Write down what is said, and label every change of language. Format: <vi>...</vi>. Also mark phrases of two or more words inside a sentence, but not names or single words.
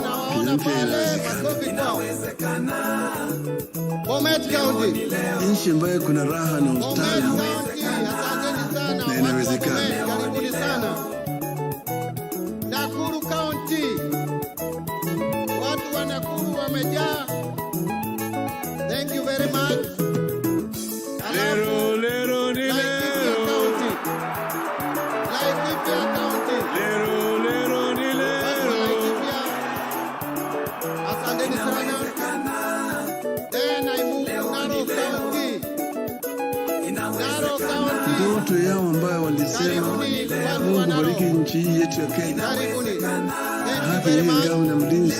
<sw>Kenya mpya inawezekana. Bomet County. Nchi ambayo kuna raha na ustawi. Na inawezekana. Karibuni sana. Nakuru County. Watu wa Nakuru wamejaa.</sw> <en>Thank you very much.</en> <sw>Lero ni lero. Laikipia County. Lero ni lero. Asanteni sana. Tena Narok County. Narok County. Ndoto yao ambayo walisema Mungu bariki nchi yetu ya Kenya. Haki iwe ngao na mlinzi.</sw>